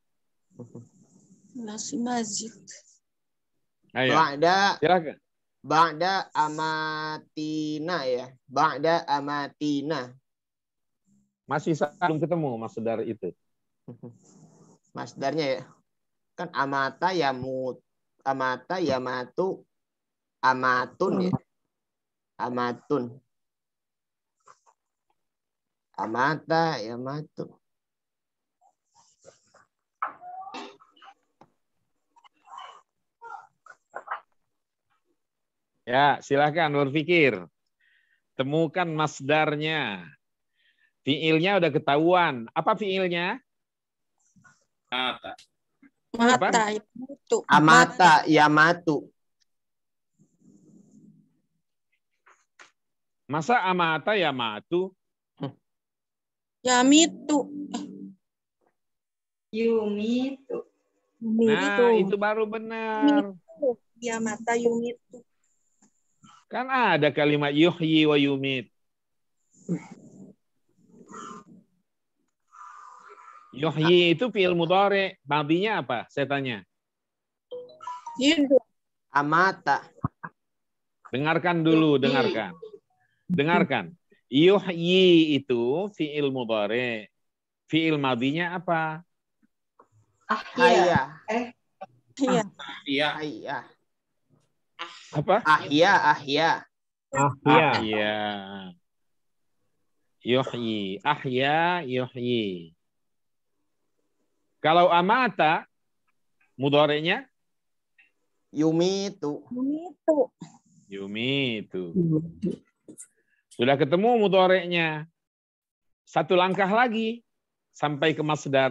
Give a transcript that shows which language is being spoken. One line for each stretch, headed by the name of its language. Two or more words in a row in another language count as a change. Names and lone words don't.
Arabic: Nasi mazid.
Indonesian: Ayo, silakan.
Arabic: Ba'da amatina ya. Ba'da amatina.
Indonesian: Masih belum ketemu masdar itu. Masdarnya ya. Kan
Arabic: amata yamatu amatun
Indonesian: ya.
Arabic: Amatun. Amata yamatu.
Indonesian: Ya, silakan berpikir. Temukan masdarnya. Fiilnya udah ketahuan. Apa fiilnya? Mata. Mata itu.
Arabic: Amata yamatu.
Indonesian: Masa
Arabic: amata ya matu?
Indonesian: Yamitu. Yumitu. Nah, itu baru benar.
Arabic: Ya mata yumitu.
Indonesian: Kan ada kalimat
Arabic: yuhyi wa yumit.
Indonesian: Yuhyi itu
Arabic: fi'il mudhari,
Indonesian: madinya apa? Saya tanya. Hidup. Amata. Dengarkan dulu, dengarkan. Dengarkan. Yuhyi itu
Arabic: fi'il mudhari.
Indonesian: Fi'il madinya apa? Ahya. Iya. Iya. Ahya. Apa? Ahya.
Arabic: Ahya. Yuhyi. Ahya yuhyi.
Indonesian: Kalau amata, mudhari'nya? Yumitu. Yumitu. Yumitu. Sudah ketemu mudhari'nya. Satu langkah lagi sampai ke masdar.